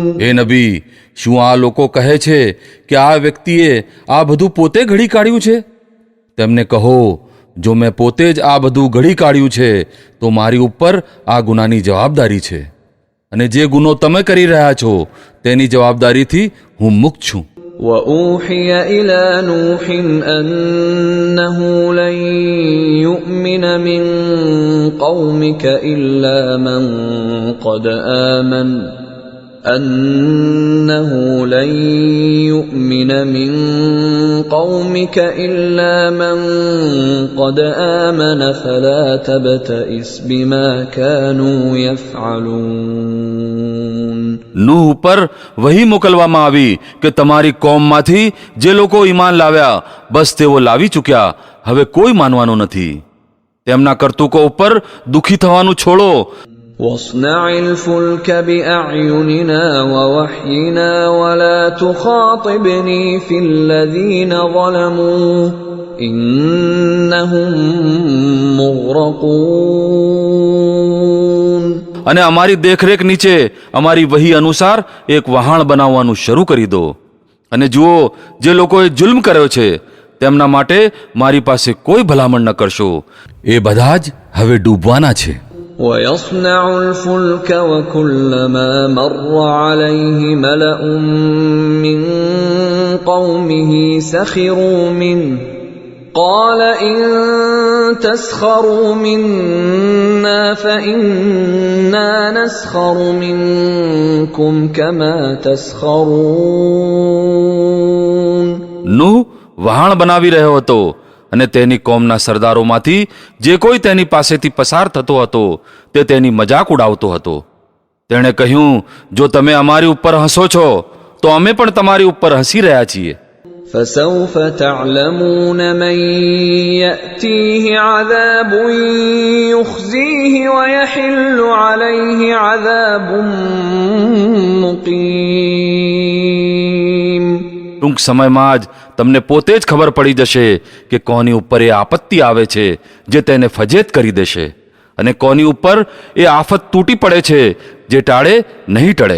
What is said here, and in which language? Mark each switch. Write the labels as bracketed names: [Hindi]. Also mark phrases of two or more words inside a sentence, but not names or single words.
[Gujarati] હે નબી, શું આ લોકો કહે છે કે આ વ્યક્તિએ આ બધું પોતે ઘડી કાઢ્યું છે? તેમને કહો, જો મેં પોતે જ આ બધું ઘડી કાઢ્યું છે તો મારી ઉપર આ ગુનાની જવાબદારી છે, અને જે ગુનો તમે કરી રહ્યા છો તેની જવાબદારીથી હું મુક્ત છું. [Arabic] وأوحي إلى نوح أنه لن يؤمن من قومك إلا من قد آمن أنه لن يؤمن من قومك إلا من قد آمن فلا تبتئس بما كانوا يفعلون. [Gujarati] નૂહ ઉપર વહી મોકલવામાં આવી કે તમારી કોમમાંથી જે લોકો ઈમાન લાવ્યા બસ તેઓ લાવી ચૂક્યા, હવે કોઈ માનવાનું નથી. તેમના કરતૂકો ઉપર દુઃખી થવાનું છોડો. [Arabic] واصنع الفلك بأعيننا ووحينا ولا تخاطبني في الذين ظلموا إنهم مغرقون. [Gujarati] અને અમારી દેખરેખ નીચે અમારી વહી અનુસાર એક વહાણ બનાવવાનું શરૂ કરી દો. અને જુઓ, જે લોકોએ જુલ્મ કર્યો છે તેમના માટે મારી પાસે કોઈ ભલામણ ન કરશો, એ બધા જ હવે ડૂબવાના છે. [Arabic] ويصنع الفلك وكلما مر عليه ملأ من قومه سخروا منه قال إن تسخروا منا فإنا نسخر منكم كما تسخرون. [Gujarati] નૂહ વહાણ બનાવી રહ્યો હતો અને તેની કોમના સરદારોમાંથી જે કોઈ તેની પાસેથી પસાર થતો હતો તે તેની મજાક ઉડાવતો હતો. તેણે કહ્યું, જો તમે અમારી ઉપર હસો છો તો અમે પણ તમારી ઉપર હસી રહ્યા છીએ. [Arabic] فسوف تعلمون من يأتيه عذاب يخزيه ويحل عليه عذاب مقيم. [Gujarati] ટૂંક સમયમાં જ તમને પોતે જ ખબર પડી જશે કે કોની ઉપર એ આપત્તિ આવે છે જે તેને ફજેત કરી દેશે અને કોની ઉપર એ આફત તૂટી પડે છે જે ટાળે નહીં ટળે.